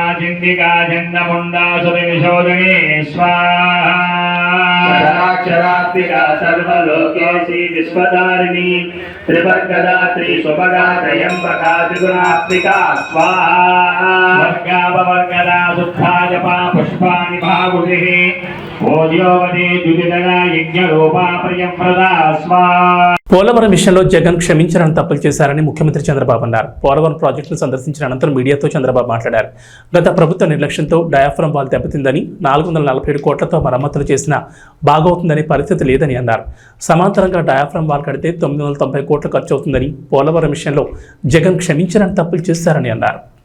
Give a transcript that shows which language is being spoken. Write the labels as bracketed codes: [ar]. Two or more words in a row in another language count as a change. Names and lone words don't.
[sa] चिंडिका चंडमुंडा सुरविशोधने स्वाहा क्षरात्मिका सर्वलोकेशी विश्वधारिणी त्रिवर्गदात्री सुभगा त्रयंबका त्रिगुणात्मिका स्वाहा वर्गापवर्गदा शुद्धा जपा पुष्पाणि भागुभिः ओद्योवती द्युतिदगा यज्ञरूपा प्रियंप्रदा स्वाहा. [te] పోలవరం విషయంలో జగన్ క్షమించాలని తప్పులు చేశారని ముఖ్యమంత్రి చంద్రబాబు అన్నారు. పోలవరం ప్రాజెక్టును సందర్శించిన అనంతరం మీడియాతో చంద్రబాబు మాట్లాడారు. గత ప్రభుత్వ నిర్లక్ష్యంతో డయాఫ్రమ్ వాల్ దెబ్బతిందని, 447 కోట్లతో మరమ్మతులు చేసినా బాగవుతుందనే పరిస్థితి లేదని అన్నారు. సమాంతరంగా డయాఫ్రమ్ వాల్ కడితే 990 కోట్లు ఖర్చు అవుతుందని, పోలవరం విషయంలో జగన్ క్షమించాలని తప్పులు చేశారని అన్నారు.